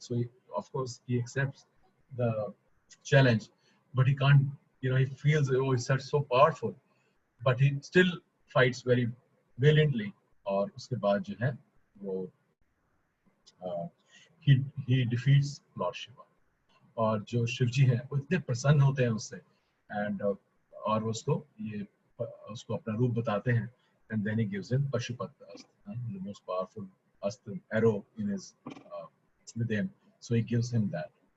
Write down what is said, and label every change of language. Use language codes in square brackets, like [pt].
[en] So of course he accepts the challenge, but he can't, he feels, oh, he's so powerful, but he still fights very valiantly. [hi] और उसके बाद जो है वो [en] he defeats Lord Shiva. [hi] और जो शिव जी हैं वो इतने प्रसन्न होते हैं उससे, and और उसको अपना रूप बताते हैं, [en] and then he gives him Pashupat Astra, the most powerful astra arrow in his with him. So he gives him that.